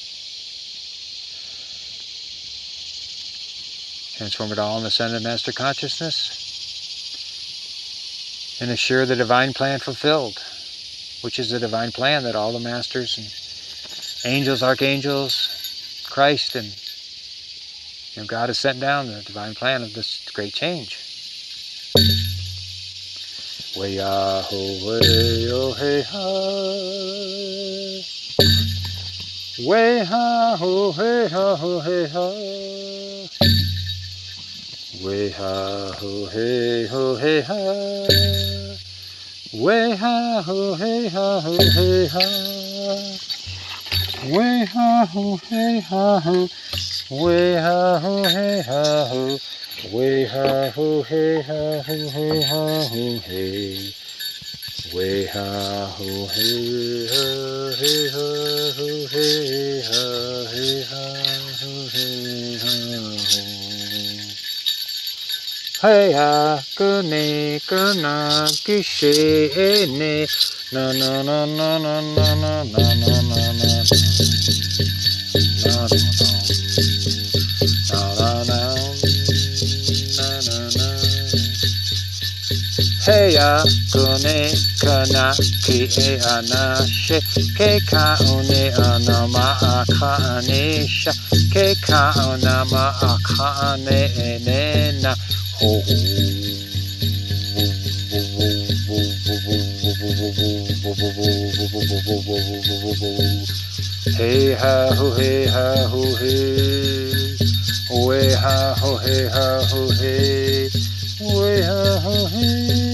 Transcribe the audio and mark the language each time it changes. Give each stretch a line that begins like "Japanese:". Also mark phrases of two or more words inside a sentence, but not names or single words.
English: Transform it all in the Son of Master Consciousness and assure the divine plan fulfilled, which is the divine plan that all the masters and angels, archangels, Christ, and God has sent down the divine plan of this great change. Way ah ho way oh hey ha. Way ha ho hey ha ho hey ha. Way ha ho hey ho hey ha. Way ha ho hey ha ho hey ha. Way ha ho hey ha ho. Way ha ho hey ha ho. Way ha ho hey ha ho hey ha ho hey. Way ha ho hey ha hey ha ho hey ha hey ha ho hey ha ho. Hey ha kune kana kishe ne na na na na na na na na na na na Hey ya kune kana ki e anashe ke ka une anama akanisha ke ka unama akane enena ho hey ha ho hey ha ho hey way ha ho hey ha ho hey way ha ho hey